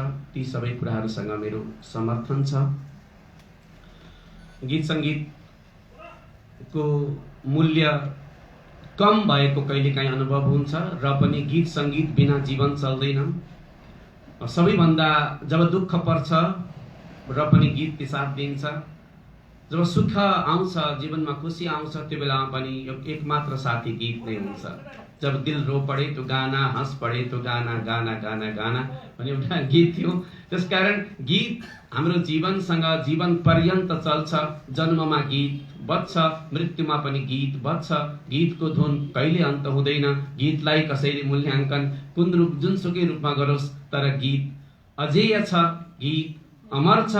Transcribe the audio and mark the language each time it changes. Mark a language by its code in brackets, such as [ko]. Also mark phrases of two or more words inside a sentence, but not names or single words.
[ne] ती सबै कुराहरूसँग मेरो समर्थन छ। गीत सङ्गीतको मूल्य कम भएको कहिलेकाहीँ अनुभव हुन्छ र पनि गीत सङ्गीत बिना जीवन चल्दैन। सबैभन्दा जब दुःख पर्छ र पनि गीतले साथ दिन्छ, जब सुख आउँछ, जीवनमा खुसी आउँछ, त्यो बेलामा पनि एकमात्र साथी गीत नै हुन्छ। [hi] जब दिल रो पड़े तो गाना, हंस पड़े तो गाना, गाना गाना गाना [ne] भन्ने एउटा गीत थियो। त्यसकारण गीत हाम्रो जीवनसँग जीवन पर्यन्त चल्छ। जन्ममा गीत बज्छ, मृत्युमा पनि गीत बज्छ। गीतको धुन कहिले अन्त हुँदैन। गीतलाई कसैले मूल्याङ्कन कुन रूप जुनसुकै रूपमा गरोस्, तर गीत अजेय छ, गीत अमर छ।